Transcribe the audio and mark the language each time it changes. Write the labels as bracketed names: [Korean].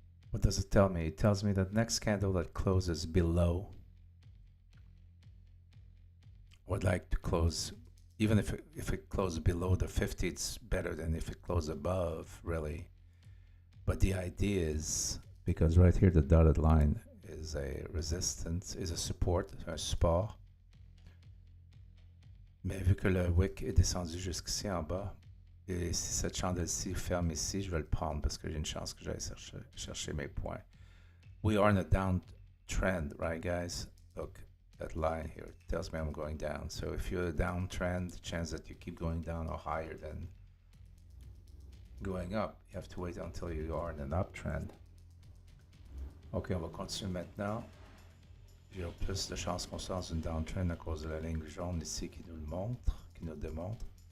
[English] What does it tell me? It tells me that next candle that closes below would like to close, even if it closes below the 50, it's better than if it closes above, really. But the idea is, because right here the dotted line is a resistance, is a support, [French] un support. Mais vu que le wick est descendu jusqu'ici en bas, et si cette chandelle-ci ferme ici, je vais le prendre parce que j'ai une chance que j'aille chercher mes points. [English] We are in a downtrend, right guys? Look, that line here tells me I'm going down. So if you're a downtrend, the chance that you keep going down are higher than going up. You have to wait until you are in an uptrend. [French] Ok, on va continuer maintenant. J'ai plus de chances qu'on soit dans une downtrend à cause de la ligne jaune ici qui nous le montre, qui nous démontre.